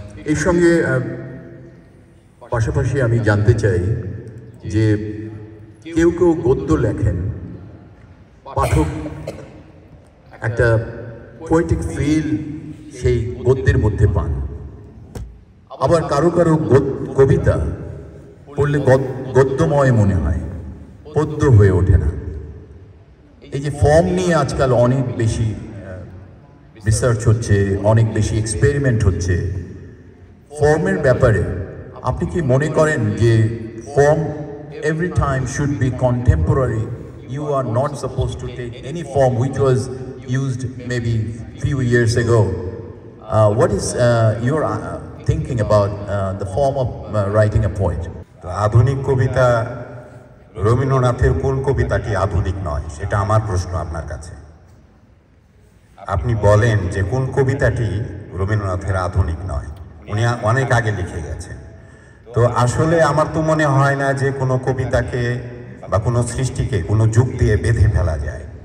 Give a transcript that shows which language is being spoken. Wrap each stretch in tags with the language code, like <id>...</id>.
<bn>এর সঙ্গে পাশাপাশি আমি জানতে চাই যে কেউ গদ্য লেখেন, পাঠক একটা পোয়েটিক ফিল সেই গদ্যের মধ্যে পান, আবার কারো কবিতা পড়লে গদ্যময় মনে হয়, পদ্য হয়ে ওঠে না। এই যে ফর্ম নিয়ে আজকাল অনেক বেশি রিসার্চ হচ্ছে, অনেক বেশি এক্সপেরিমেন্ট হচ্ছে, ফর্মের ব্যাপারে আপনি কি মনে করেন যে</bn> <en>form every time should be contemporary? You are not supposed to take any form which was used maybe few years ago. What is your thinking about the form of writing a poet?</en> <bn>আধুনিক কবিতা, রবীন্দ্রনাথের কোন কবিতাটি আধুনিক নয়, সেটা আমার প্রশ্ন আপনার কাছে। আপনি বলেন যে কোন কবিতাটি রবীন্দ্রনাথের আধুনিক নয়, উনি অনেক আগে লিখে গেছেন। তো আসলে আমার তো মনে হয় না যে কোনো কবিতাকে বা কোনো সৃষ্টিকে কোনো যুগ দিয়ে বেঁধে ফেলা যায়।</bn>